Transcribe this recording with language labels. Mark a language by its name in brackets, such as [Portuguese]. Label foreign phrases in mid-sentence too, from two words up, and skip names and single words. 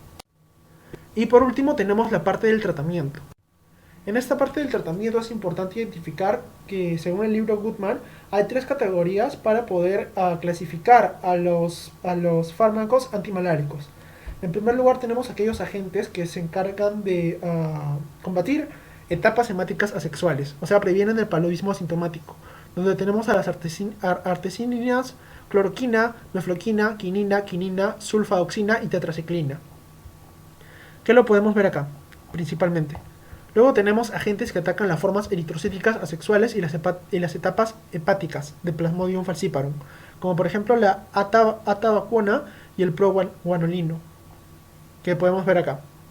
[Spanish] Y por último tenemos la parte del tratamiento. En esta parte del tratamiento es importante identificar que, según el libro Goodman, hay tres categorías para poder clasificar a los fármacos antimaláricos. En primer lugar tenemos aquellos agentes que se encargan de combatir etapas hemáticas asexuales, o sea, previenen el paludismo asintomático, donde tenemos a las artesininas, cloroquina, mefloquina, quinina, sulfadoxina y tetraciclina. ¿Qué lo podemos ver acá? Principalmente. Luego tenemos agentes que atacan las formas eritrocíticas asexuales y las etapas hepáticas de Plasmodium falciparum, como por ejemplo la atabacuona y el proguanolino, que podemos ver acá.